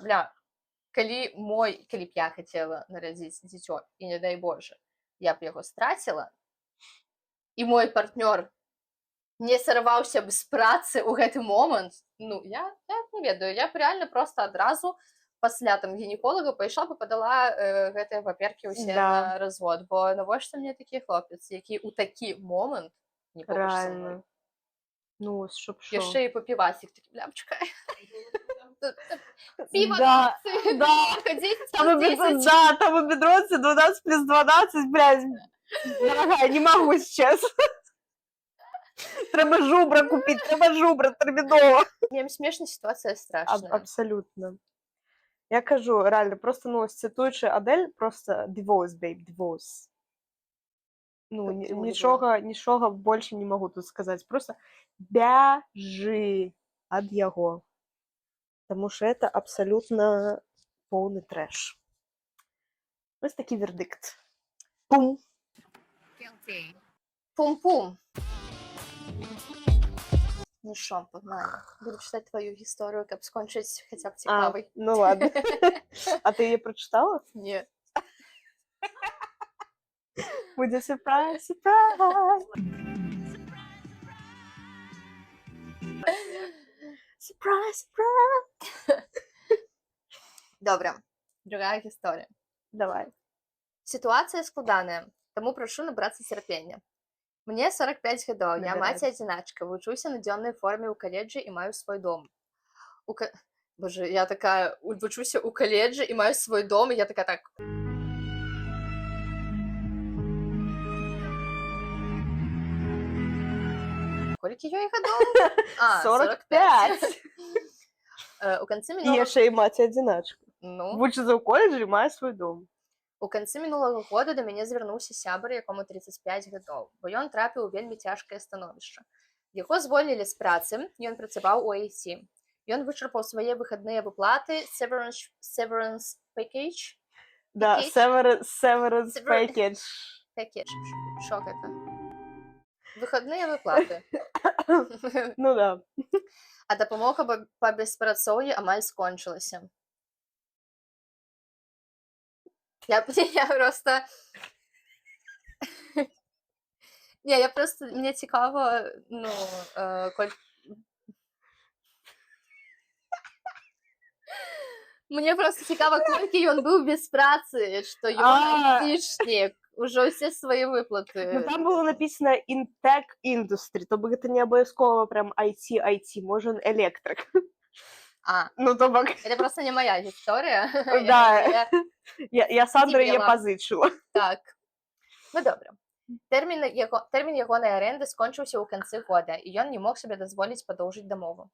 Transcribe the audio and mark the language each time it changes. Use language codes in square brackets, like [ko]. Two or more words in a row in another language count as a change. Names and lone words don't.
[be] Бля, калі б я хацела нарадзіць дзіцё, і не дай Боже, я б яго страціла, і мой партнёр не сарваўся б з працы ў гэты момант, ну, я не ведаю, я б реально просто адразу пасля там гінеколага пайшла бы падала гэтыя паперкі ўсе на развод, бо навошта мне такі хлопец, які ў такі момант не побач са мной. [uk] Реально. Ну, щоб що. [be] Яшчэ і папівасік такі, бля, чакай. Піва, Да, да. Там у бедронцы 12+12, [ru] блядь, дорогая, не могу сейчас. [be] Трэба жубра купіць, трэба жубра, тэрмінова. Мне смешна, сітуацыя страшная. [uk] Абсолютно. Я кажу, реально, просто, ну, цитуючи Адель, просто [en] divorce, babe, divorce. [ru] Ну, нічога больше не могу тут сказать. [be] Просто бяжы ад яго. [ru] Потому что это абсолютно полный трэш. [uk] Ось такий вердикт. Пум. Пум-пум. Ну що, погнали. Буду читати твою історію, як скончить хоча б цікавий. Ну ладно. А ти її прочитала? Ні. Буде сюрприз, сюрприз. Сюрприз, сюрприз. Добре. Другая історія. Давай. Ситуація складана, тому прошу набратися терпіння. [be] Мне 45 гадоў, я мать-адзіначка, вучуся на дзённай форме ў каледжы і маю свой дом. Боже, я такая, вучуся ў каледжы і маю свой дом, і я такая так... Колькі ёй гадоў? 45. У канцы І мінулага... яшчэ і маці-адзіначка. Ну, Вучыцца ў коледжы і мае свой дом. у канцы мінулага года да мяне звярнуўся сябар, якому 35 гадоў, бо ён трапіў у вельмі цяжкае становішча. Яго звольнілі з працы, ён працаваў у IT. Ён вычарпаў свае выхадныя выплаты, [en] severance package. Да, severance package. Package. [be] Що гэта? Выхадныя выплаты. Ну да. А дапамога па беспрацоўі амаль скончылася. Я просто... Не, я просто... Мне цікаво, ну, Мне просто цікаво, колькі ён быў без працы, што ён айтишнік, ужо ўсе свае выплаты. [ru] Ну там было написано [en] in tech industry, [be] то бы гэта не абавязкова прям IT, можа электрык. Ну то бок... [ru] Это просто не моя гісторыя. [be] Да, я Сандра яе пазычыла. Так. Ну добра. Тэрмін ягонай арэнды скончыўся ў канцы года, і ён не мог сабе дазволіць падоўжыць дамову.